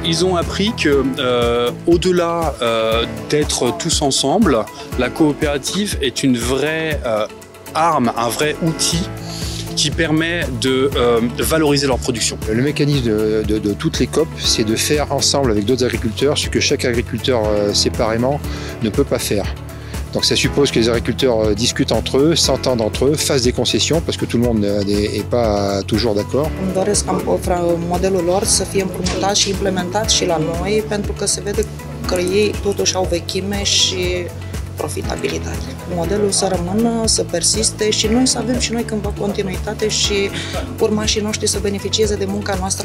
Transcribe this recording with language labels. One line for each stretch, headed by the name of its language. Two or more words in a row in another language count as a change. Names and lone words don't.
French: Ils ont appris que, au-delà d'être tous ensemble, la coopérative est une vraie arme, un vrai outil qui permet de valoriser leur production. Le mécanisme de toutes les COP, c'est de faire ensemble avec d'autres agriculteurs ce que chaque agriculteur séparément ne peut pas faire. Donc ça suppose que les agriculteurs discutent entre eux, s'entendent entre eux, fassent des concessions parce que tout le monde n'est pas toujours d'accord.
Romanian: Îmi doresc ca modelul lor să fie împrumutat și implementat și la noi, pentru că se vede că ei totuși au vechime și profitabilitate. Modelul să rămână, să persiste și noi să avem și noi cândva continuitate și urmașii noștri să beneficieze de munca noastră.